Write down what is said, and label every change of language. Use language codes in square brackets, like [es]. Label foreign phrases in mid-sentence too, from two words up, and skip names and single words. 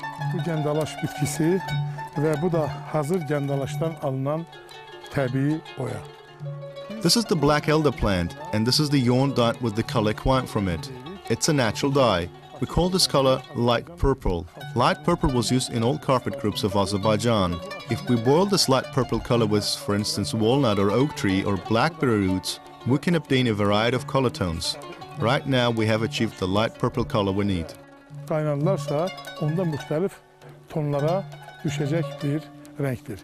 [az] bu gəndalaş bitkisi və bu da hazır gəndalaşdan alınan təbii boya. [en] This is the black elder plant, and this is the yarn dyed with the color acquired from it. It's a natural dye. We call this color light purple. Light purple was used in all carpet groups of Azerbaijan. If we boil this light purple color with, for instance, walnut or oak tree or blackberry roots, we can obtain a variety of color tones. Right now we have achieved the light purple color we need. [az] Qaynarlarsa onda müxtəlif tonlara düşəcək bir rəngdir.